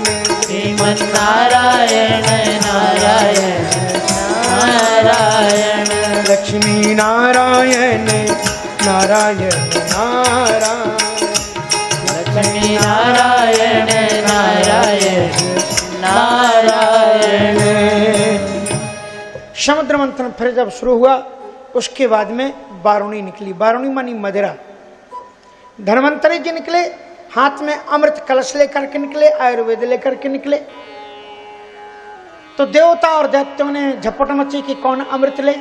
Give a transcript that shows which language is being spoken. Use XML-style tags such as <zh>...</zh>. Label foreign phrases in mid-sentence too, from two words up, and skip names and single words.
<hi>श्रीमन्नारायण नारायण नारायण लक्ष्मी नारायण नारायण नारायण लक्ष्मी नारायण नारायण नारायण। समुद्र मंथन फिर जब शुरू हुआ उसके बाद में बारुणी निकली। बारुणी मानी मदिरा। धन्वंतरी जी निकले, हाथ में अमृत कलश लेकर के निकले, आयुर्वेद लेकर के निकले। तो देवता और दैत्यों ने झपट मची कि कौन अमृत ले।</hi>